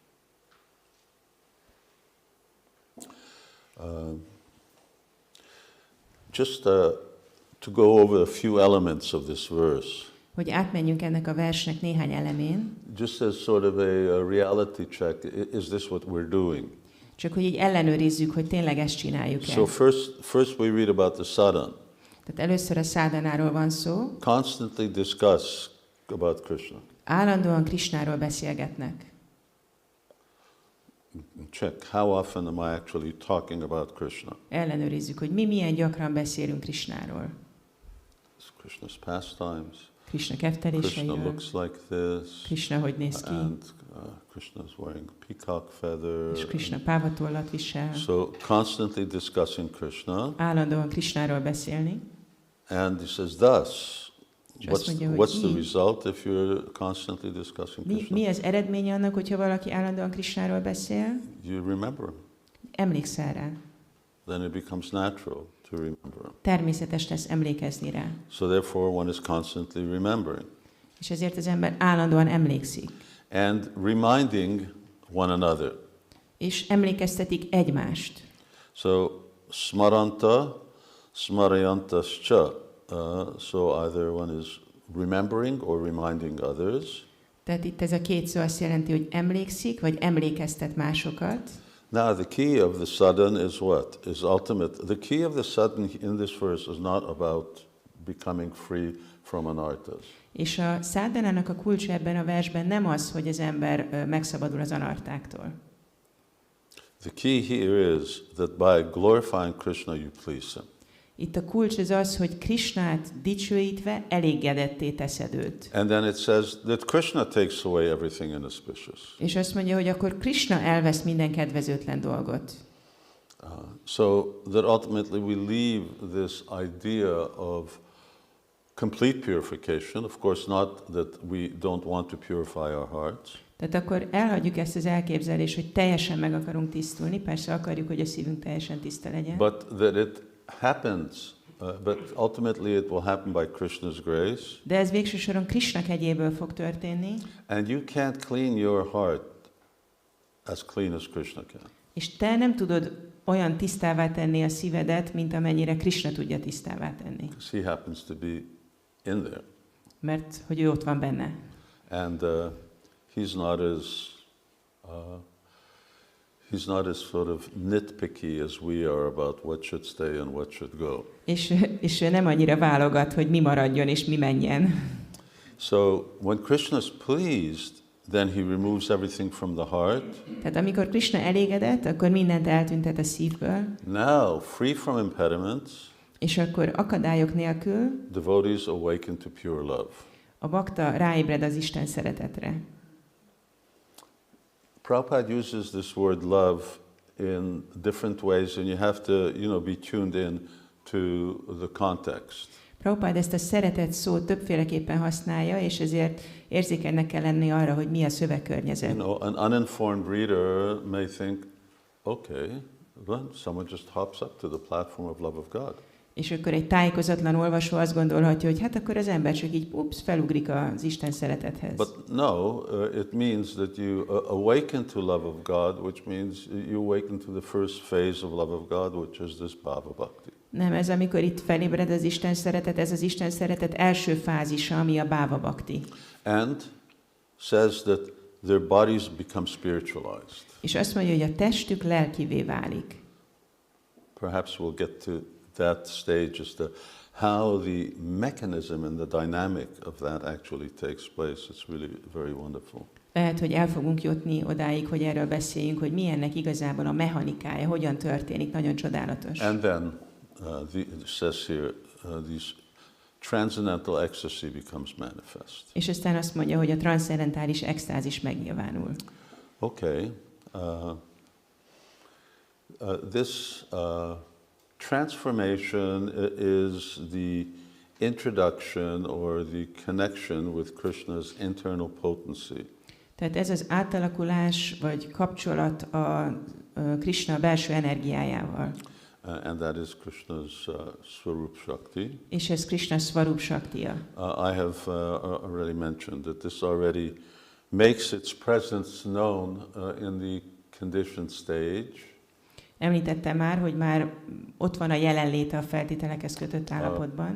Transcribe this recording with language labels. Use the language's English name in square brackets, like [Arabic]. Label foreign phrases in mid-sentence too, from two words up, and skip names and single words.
[English] Just to go over a few elements of this verse. [Hungarian] Hogy átmenjünk ennek a versnek néhány elemén. [English] Just as sort of a reality check, is this what we're doing? [Hungarian] Csak hogy így ellenőrizzük, hogy tényleg ezt csináljuk-e. [English] So first we read about the sadhana. [Hungarian] Tehát először a szádhanáról van szó. [English] Constantly discuss about Krishna. [Hungarian] Állandóan Krishnáról beszélgetnek. [English] Check, how often am I actually talking about Krishna? [Hungarian] Ellenőrizzük, hogy mi milyen gyakran beszélünk Krishnáról. [English] Krishna's pastimes. [Hungarian] Krishna ketteléseiről. [English] Krishna looks like this. [Hungarian] Krishna hogy néz ki. [English] And Krishna is wearing peacock feather. [Hungarian] És Krishna pávatollat visel. [English] So constantly discussing Krishna. [Hungarian] Állandóan Krishnáról beszélni. [English] And he says thus. What's the result if you're constantly discussing Krishna? [Hungarian] Mi az eredménye annak, hogyha valaki állandóan Krishnáról beszél? [English] You remember him. [Hungarian] Emlékszel rá. [English] Then it becomes natural to remember him. [Hungarian] Természetes lesz emlékezni rá. [English] So therefore one is constantly remembering. [Hungarian] És ezért az ember állandóan emlékszik. [English] And reminding one another. [Hungarian] És emlékeztetik egymást. [Sanskrit] So smaranta, smarayantascha. [English] So either one is remembering or reminding others. [Hungarian] Tehát itt ez a két szó azt jelenti, hogy emlékszik, vagy emlékeztet másokat. [English] Now the key of the sadhana is what? Is ultimate. The key of the sadhana in this verse is not about becoming free from anarthas. [Hungarian] És a szádhanának a kulcsa ebben a versben nem az, hogy az ember megszabadul az anartáktól. [English] The key here is that by glorifying Krishna you please him. [Hungarian] Itt a kulcs az, hogy Krishnát dicsőítve elégedetté teszed őt. [English] And then it says that Krishna takes away everything inauspicious. [Hungarian] És azt mondja, hogy akkor Krishna elvesz minden kedvezőtlen dolgot. [English] So that ultimately we leave this idea of complete purification. Of course, not that we don't want to purify our hearts. [Hungarian] Tehát akkor elhagyjuk ezt az elképzelést, hogy teljesen meg akarunk tisztulni. Persze akarjuk, hogy a szívünk teljesen tiszta legyen. [English] But that it happens but ultimately it will happen by Krishna's grace. [Hungarian] De ez végső soron Krishna kegyéből fog történni. [English] And you can't clean your heart as clean as Krishna can. [Hungarian] És te nem tudod olyan tisztává tenni a szívedet, mint amennyire Krishna tudja tisztává tenni. [English] Because he happens to be in there. [Hungarian] Mert hogy ő ott van benne. [English] And he's not as sort of nitpicky as we are about what should stay and what should go. [Hungarian] És ő nem annyira válogat, hogy mi maradjon és mi menjen. [English] So when Krishna is pleased, then he removes everything from the heart. [Hungarian] Tehát amikor Krishna elégedett, akkor mindent eltüntet a szívből. [English] Now, free from impediments, [Hungarian] És akkor akadályok nélkül [English] devotees awaken to pure love. [Hungarian] a bakta ráébred az Isten szeretetre. [English] Prabhupada uses this word love in different ways, and you have to, be tuned in to the context. [Hungarian] Prabhupada ezt a szeretet szót többféleképpen használja, és ezért érzékenynek kell lenni arra, hogy mi a szövegkörnyezet. [English] An uninformed reader may think, okay, well, someone just hops up to the platform of love of God. [Hungarian] És akkor egy tájékozatlan olvasó azt gondolhatja, hogy hát akkor az ember csak így felugrik az Isten szeretethez. [English] But no, it means that you awaken to love of God, which means you awaken to the first phase of love of God, which is this [Sanskrit] bhava bhakti. [Hungarian] Nem, ez amikor itt felébred az Isten szeretet, ez az Isten szeretet első fázisa, ami a [Sanskrit] bhava bhakti. [English] And says that their bodies become spiritualized. [Hungarian] És azt mondja, hogy a testük lelkivé válik. [English] Perhaps we'll get to that stage as to how the mechanism and the dynamic of that actually takes place. It's really very wonderful. [Hungarian] Lehet, hogy el fogunk jutni odáig, hogy erről beszéljünk, hogy mi ennek igazából a mechanikája, hogyan történik, nagyon csodálatos. [English] And then it says here, these transcendental ecstasy becomes manifest. [Hungarian] És aztán azt mondja, hogy a transzcendentális extázis megnyilvánul. [English] Okay. This transformation is the introduction or the connection with Krishna's internal potency. [Hungarian] Tehát ez az átalakulás vagy kapcsolat a Krishna belső energiájával. [English] And that is Krishna's [Sanskrit] Swarup Shakti. [Hungarian] És ez Krishna [Sanskrit] Swarup Shaktiya. [English] I have already mentioned that this already makes its presence known in the conditioned stage. [Hungarian] Említettem már, hogy már ott van a jelenléte a feltételekhez kötött állapotban.